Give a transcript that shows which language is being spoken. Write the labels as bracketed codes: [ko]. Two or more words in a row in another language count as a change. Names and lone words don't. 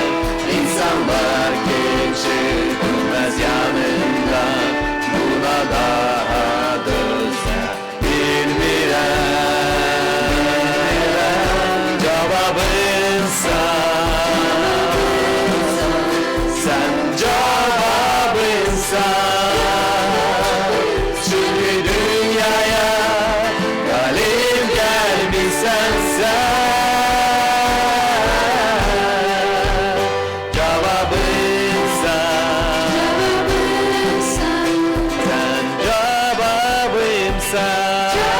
[az] İnsanlar geçir, dönməz yanından, buna daha dönsə bilmirəm. Cavabınsan, sən cavabınsan. [tr] Çünkü dünyaya galip gelmişsen sen. Cevabınsan, sen cevabımsan.